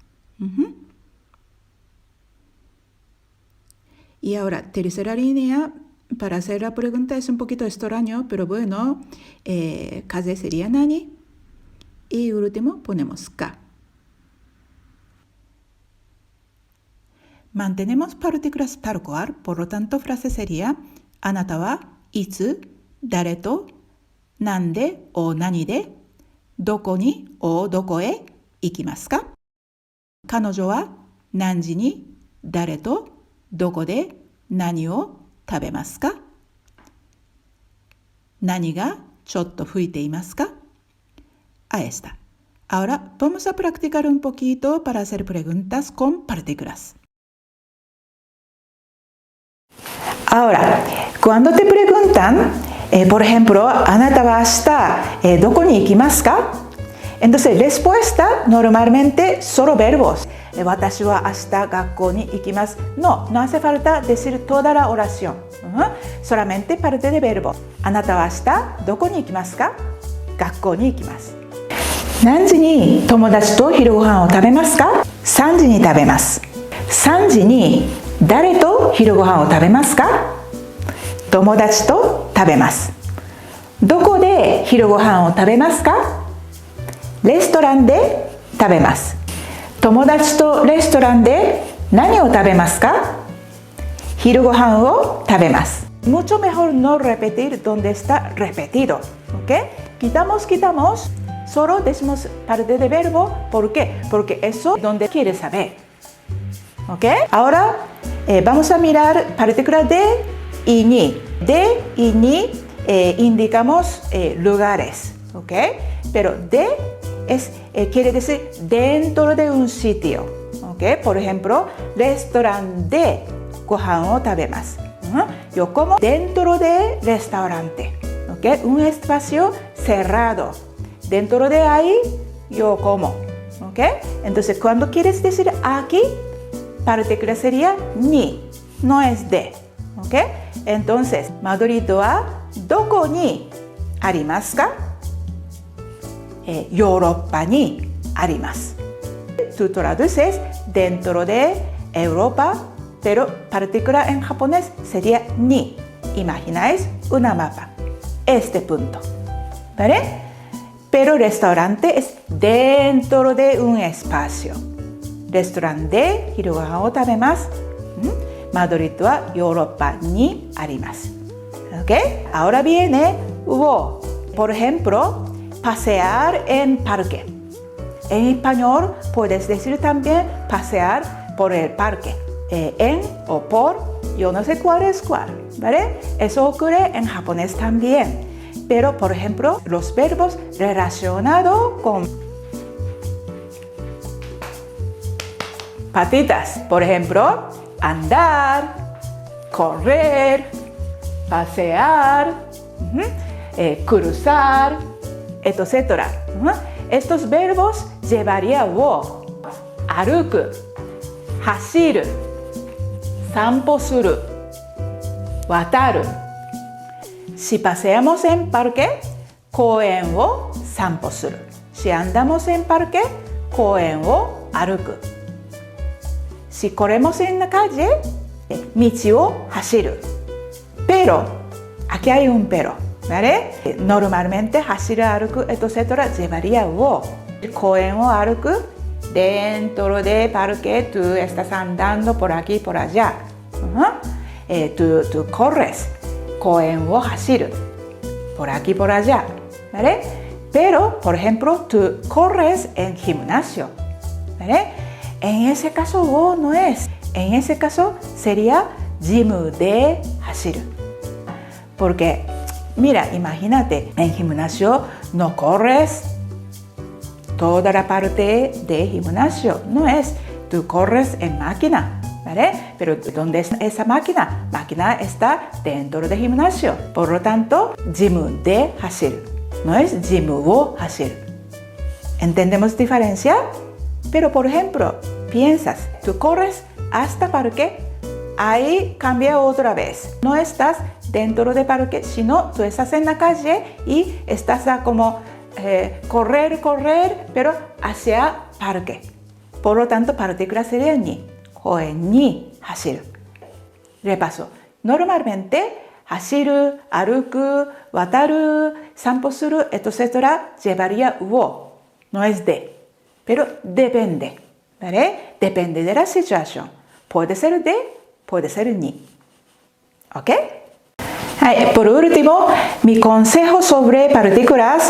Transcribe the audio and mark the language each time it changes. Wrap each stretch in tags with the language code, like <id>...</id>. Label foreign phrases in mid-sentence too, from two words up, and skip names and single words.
<es>Y ahora, tercera línea, para hacer la pregunta es un poquito extraño, pero bueno, kaze sería nani. Y último, ponemos ka. Mantenemos partículas tal cual, por lo tanto, frase sería,</es> <ja>あなたはいつ、誰と、なんでお何で、どこにおどこへ行きますか？彼女は何時に誰とどこで何を食べますか？何がちょっと吹いていますか？</ja> <es>Ahí está. Ahora vamos a practicar un poquito para hacer preguntas con partículas. Ahora, cuando te preguntan, por ejemplo,</es> <ja>あなたは明日、どこに行きますか?</ja> <es>Entonces, respuesta normalmente solo verbos.</es> <ja>私は明日学校に行きます。</ja> <es>No hace falta decir toda la oración. Solamente parte de verbo.</es> <ja>あなたは明日どこに行きますか? 学校に行きます。何時に友達と昼ご飯を食べますか? 3時に食べます。3時に誰と昼ご飯を食べますか？友達と食べます。どこで昼ご飯を食べますか？レストランで食べます。友達とレストランで何を食べますか？昼ご飯を食べます。</ja> <es>Mucho mejor no repetir donde está repetido. ¿Okay? Quitamos, solo decimos parte de verbo. ¿Por qué? Porque eso es donde quieres saber. ¿Ok? Ahora vamos a mirar partícula de y ni. De y ni indicamos lugares. ¿Ok? Pero de quiere decir dentro de un sitio. ¿Ok? Por ejemplo, restaurante de</es> <ja>ご飯を食べます。</ja> <es>Yo como dentro de restaurante. ¿Ok? Un espacio cerrado. Dentro de ahí yo como. ¿Ok? Entonces, cuando quieres decir aquí, partícula sería ni, no es de. ¿Ok? Entonces,</es> <ja>Madrid はどこにありますか？ヨーロッパにあります。</ja> <es>Tú traduces dentro de Europa, pero particular en japonés sería ni. Imagináis una mapa. Este punto. ¿Vale? Pero restaurante es dentro de un espacio. Restaurante de</es> <ja>昼ご飯を食べます。マドリッドはヨーロッパにあります。¿Ok?</ja> <es>Ahora viene hubo. Por ejemplo, pasear en parque. En español puedes decir también pasear por el parque. En o por, yo no sé cuál es cuál, ¿vale? Eso ocurre en japonés también. Pero, por ejemplo, los verbos relacionados con patitas. Por ejemplo, andar, correr, pasear, cruzar, etc. Estos verbos llevaría wo.</es> <ja>歩く、走る、散歩する、渡る。</ja> <es>Si paseamos en parque,</es> <ja>公園を散歩する。</ja> <es>Si andamos en parque,</es> <ja>公園を歩く。</ja> <es>Si corremos en la calle,</es> <ja>道を走る。</ja> <es>Pero, aquí hay un pero, ¿vale? Normalmente</es> <ja>走る、歩く、</ja> <es>etc. llevaría wo.</es> <ja>公園を歩く。</ja> <es>Dentro de parque, tú estás andando por aquí, por allá. Tú corres.</es> <ja>公園を走る</ja> <es>por aquí, por allá, ¿vale? Pero, por ejemplo, tú corres en gimnasio, ¿vale? En ese caso, wo no es. En ese caso, sería</es> <ja>ジムで走る</ja> <es>porque, mira, imagínate, en gimnasio no corres toda la parte de gimnasio, no es. Tú corres en máquina, ¿vale? Pero ¿dónde está esa máquina? Máquina está dentro del gimnasio. Por lo tanto,</es> <ja>ジムで走る no es ジムを走る。</ja> <es>¿Entendemos diferencia? Pero, por ejemplo, piensas, tú corres hasta parque, ahí cambia otra vez. No estás dentro del parque, sino tú estás en la calle y estás como correr, pero hacia parque. Por lo tanto, partícula sería ni.</es> <ja>公園に走る。Repaso.</ja> <es>Normalmente,</es> <ja>走る、歩く、渡る、散歩する,</ja> <es>etc. llevaría wo. No es de. Pero depende. ¿Vale? Depende de la situación. Puede ser de, puede ser ni. ¿Ok? Por último, mi consejo sobre partículas.</es>